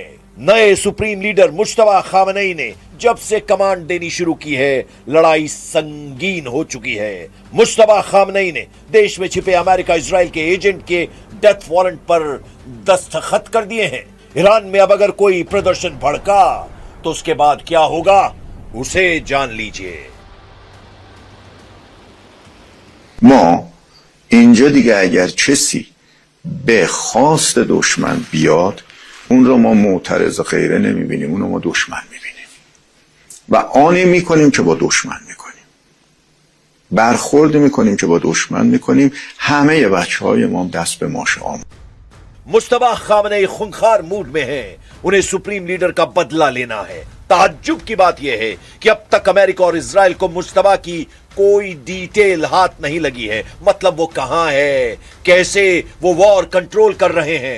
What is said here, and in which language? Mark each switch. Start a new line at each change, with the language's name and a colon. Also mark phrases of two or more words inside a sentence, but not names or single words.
Hindi: नए सुप्रीम लीडर मुश्तबा खामनेई ने जब से कमांड देनी शुरू की है, लड़ाई संगीन हो चुकी है। मुश्तबा खामनेई ने देश में छिपे अमेरिका, इजराइल के एजेंट के डेथ वारंट पर दस्तखत कर दिए हैं। ईरान में अब अगर कोई प्रदर्शन भड़का तो उसके बाद क्या होगा, उसे जान लीजिए।
Persian: ما اینجا دیگه اگر کسی به خواست دشمن بیاد اون رو ما معترض و غیره نمیبینیم، اون رو ما دشمن میبینیم. و آنی میکنیم که با دشمن میکنیم، برخورد میکنیم که با دشمن میکنیم. همه بچهای ما دست به ماش آمد.
Hindi: मुश्तबा खामनेई खूंखार मूड में है, उन्हें सुप्रीम लीडर का बदला लेना है। ताज्जुब की बात यह है कि अब तक अमेरिका और इजराइल को मुश्तबा की कोई डिटेल हाथ नहीं लगी है। मतलब वो कहां है, कैसे वो वॉर कंट्रोल कर रहे हैं।